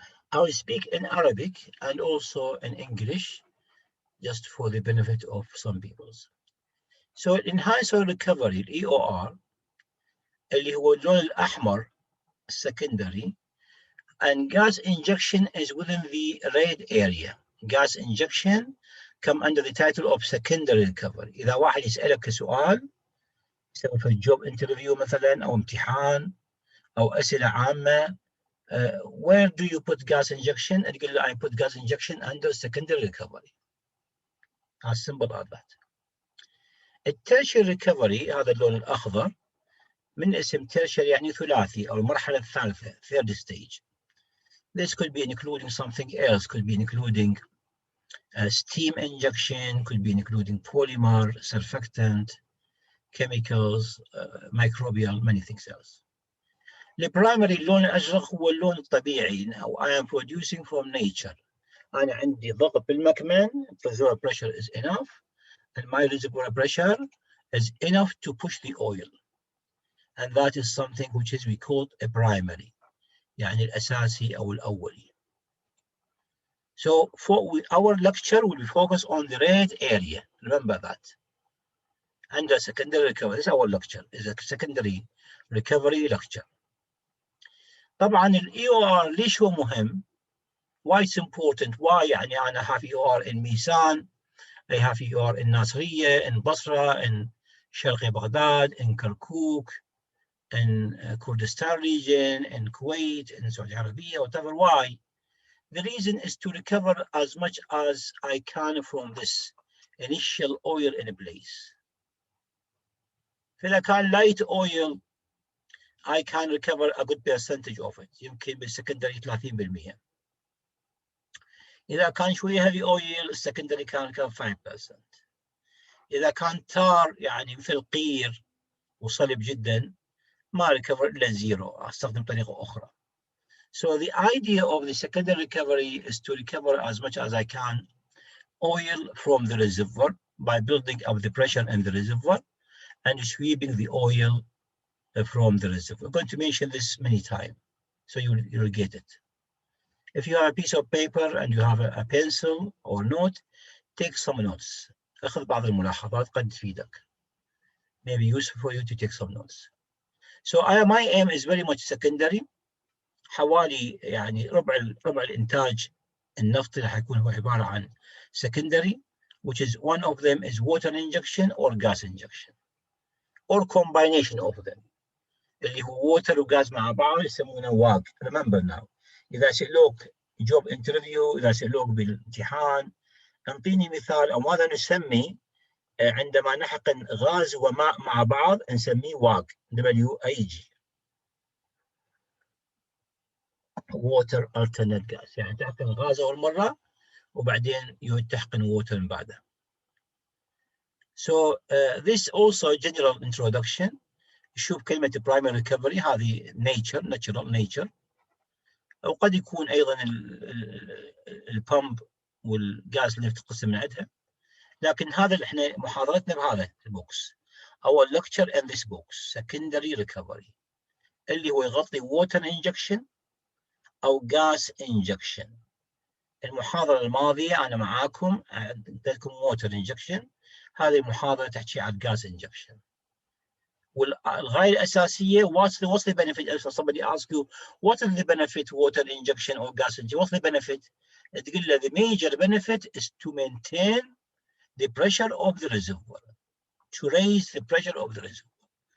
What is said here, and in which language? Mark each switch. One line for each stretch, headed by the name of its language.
English: I will speak in Arabic and also in English, just for the benefit of some people. So enhanced oil recovery, EOR,
Arabic: اللي هو اللون الأحمر,
English: secondary, and gas injection is within the red area. Gas injection come under the title of secondary recovery.
Arabic: إذا واحد يسألك سؤال يسوي في job interview مثلا أو امتحان أو أسئلة عامة,
English: where do you put gas injection? And
Arabic: تقول له
English: I put gas injection under secondary recovery. As simple as that.
Arabic: الترشيري recovery هذا اللون الأخضر من اسم tertiary يعني ثلاثي أو المرحلة الثالثة,
English: third stage. This could be including something else, could be including steam injection, could be including polymer, surfactant, chemicals, microbial, many things else. The primary
Arabic: اللون الأزرق هو اللون الطبيعي.
English: Now I am producing from nature.
Arabic: أنا عندي ضغط بالمكمن,
English: reservoir pressure is enough, and my reservoir pressure is enough to push the oil. And that is something which is we call a primary.
Arabic: يعني الأساسي أو الأولي.
English: So our lecture will be focused on the red area. Remember that. And the secondary recovery. This is our lecture. Is a secondary recovery lecture.
Arabic: طبعا ال EOR ليش هو مهم?
English: Why it's important? Why يعني أنا have EOR in Misan, I have EOR in Nasiriyah, in Basra, in Sharqi Baghdad, in Kirkuk, in Kurdistan region, in Kuwait, in Saudi Arabia, whatever. Why? The reason is to recover as much as I can from this initial oil in place.
Arabic: فإذا كان
English: light oil, I can recover a good percentage of it.
Arabic: يمكن بالsecondary 30%. إذا كان شوية heavy oil السكندري كان 5%. إذا كان تار يعني مثل قير وصلب جدا ما ريكفر إلا 0، أستخدم طريقة أخرى.
English: So the idea of the secondary recovery is to recover as much as I can oil from the reservoir by building up the pressure in the reservoir and sweeping the oil from the reservoir. I'm going to mention this many times, so you'll get it. If you have a piece of paper and you have a pencil or note, take some notes.
Arabic: أخذ بعض الملاحظات قد تفيدك.
English: Maybe useful for you to take some notes. So my aim is very much secondary.
Arabic: حوالي يعني ربع الإنتاج النفطي راح يكون هو عبارة عن
English: secondary, which is one of them is water injection or gas injection or combination of them.
Arabic: اللي هو water وغاز مع بعض يسمونه واق.
English: Remember now.
Arabic: إذا سألوك job interview، إذا سألوك بالامتحان انطيني مثال أو ماذا نسمي عندما نحقن غاز وماء مع بعض نسميه واق.
English: WAG. water alternate gas،
Arabic: يعني تحقن غاز أول مرة وبعدين تحقن water من بعدها.
English: So this also general introduction.
Arabic: شوف كلمة primary recovery هذه natural nature، أو قد يكون أيضا البامب والغاز اللي تقسم من عندها، لكن هذا اللي احنا محاضرتنا بهذا البوكس.
English: Our lecture in this box secondary recovery
Arabic: اللي هو يغطي
English: water injection أو gas injection.
Arabic: المحاضرة الماضية أنا معاكم عندكم water injection، هذه المحاضرة تحكي عن gas injection. والغاية الأساسية
English: what's the benefit? If somebody asks you what is the benefit water injection or gas injection, what's the benefit?
Arabic: تقول له
English: the major benefit is to maintain the pressure of the reservoir, to raise the pressure of the reservoir.